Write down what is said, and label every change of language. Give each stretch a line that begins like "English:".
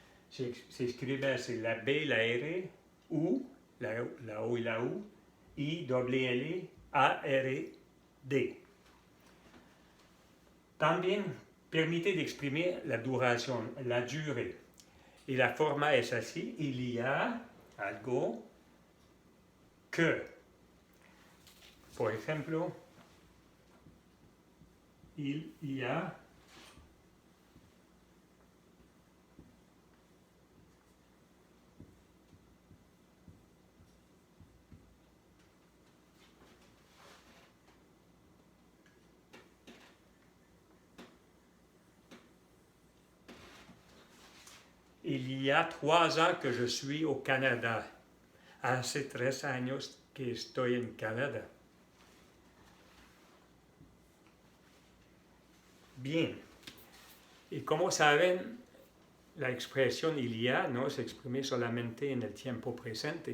Spanish: Se escribe así, la B, la R, U, la O y la U, I, doble L, A-R-D. También permite d'exprimer la duración,
French: la durée.
Spanish: Y la forma es así, il y a algo que. Por ejemplo,
French: il y a Il y a 3 ans que je suis au Canada.
Spanish: Hace 3 años que estoy en Canadá. Bien. Y como saben, la expresión il y a no se exprime solamente en el tiempo presente.